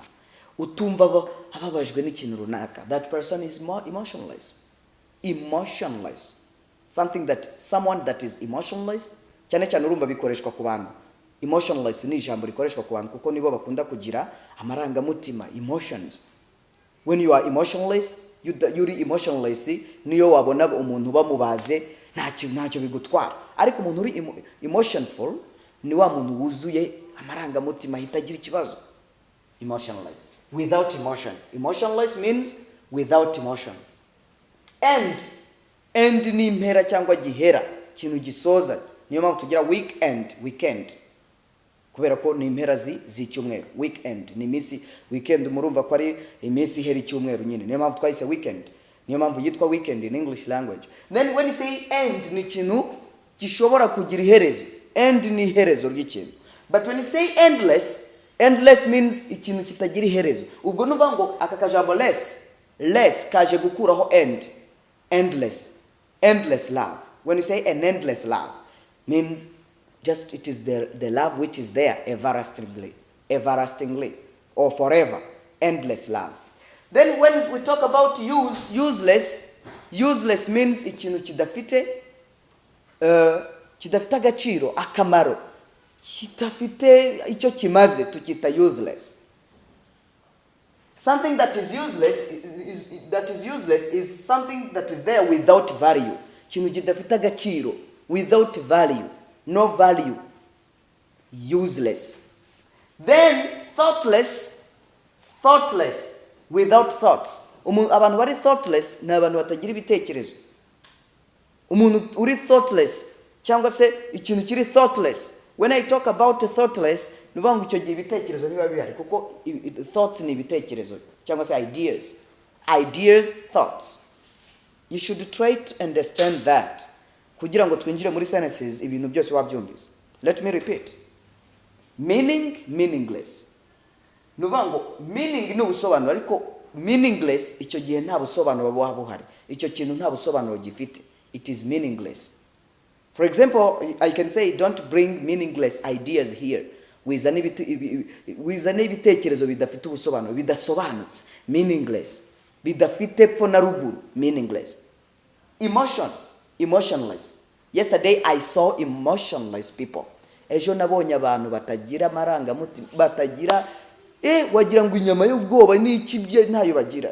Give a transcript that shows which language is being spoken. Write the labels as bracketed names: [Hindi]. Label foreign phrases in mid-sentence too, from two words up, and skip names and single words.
[Kinyarwanda] Utumva ababajwe n'ikintu runaka. [English] That person is more emotionless. Emotionless. Someone that is emotionless, [Kinyarwanda] cyane cyane urumva bikoreshwa ku bantu. Emotionless ni ijambo rikoreshwa ku bantu kuko nibo bakunda kugira amarangamutima, emotions. [English] When you are emotionless, [Kinyarwanda] yuri emotionless, niyo wabona umuntu bamubaze ntacyo bigutwara. Ariko umuntu uri emotionful ni wa muntu wuzuye amarangamutima hitagira ikibazo. [English] Emotionless. Without emotion. Emotionless means without emotion. [Kinyarwanda] And ni impera cyangwa gihera, kintu gisoza. Niyo mpamvu tugira weekend. Kubera ko ni impera z'icyumweru. Weekend ni misi, weekend murumva ko ari iminsi ihera icyumweru nyine. Niyo mpamvu twayise weekend. Niyo mpamvu yitwa [English] weekend in English language. Then when you say end, [Kinyarwanda] ni kintu gishobora kugira iherezo. End ni iherezo ry'ikintu. [English] But when you say endless means [Kinyarwanda] ikintu kitagira iherezo. Ubwo nuvuga ngo aka kajambo less kaje gukuraho [English] endless love. When you say an endless love means just it is the love which is there everlastingly, or forever, endless love. Then when we talk about useless means [Kinyarwanda] ikintu kidafite agaciro, akamaro, kitafite icyo kimaze, tukita useless. [English] Something that is useless is something that is there without value. [Kinyarwanda] Ikintu kidafite agaciro, [English] without value, no value, useless. Then thoughtless, without thoughts. [Kinyarwanda] Abantu bari thoughtless ni abantu batagira ibitekerezo. Umuntu uri thoughtless cyangwa se ikintu kiri thoughtless. [English] When I talk about thoughtless, [Kinyarwanda] nuvuga ngo icyo gihe ibitekerezo niba bihari, kuko thoughts ni ibitekerezo cyangwa se [English] ideas, thoughts. You should try to understand that [Kinyarwanda] kugira ngo twinjire muri sentences ibintu byose wabyumvise. [English] Let me repeat. Meaning, meaningless. [Kinyarwanda] Nuvuga ngo meaning ni ubusobanuro, ariko meaningless icyo gihe nta busobanuro buba buhari. Icyo kintu nta busobanuro gifite. [English] It is meaningless. For example, I can say don't bring meaningless ideas here. [Kinyarwanda] Wizane ibitekerezo bidafite ubusobanuro, bidasobanutse, meaningless. Bidafite epfo na ruguru, meaningless. [English] Emotionless. Yesterday I saw emotionless people. [Kinyarwanda] Ejo nabonye abantu batagira amarangamutima, batagira wagira ngo inyama y'ubwoba n'iki bye ntayo bagira.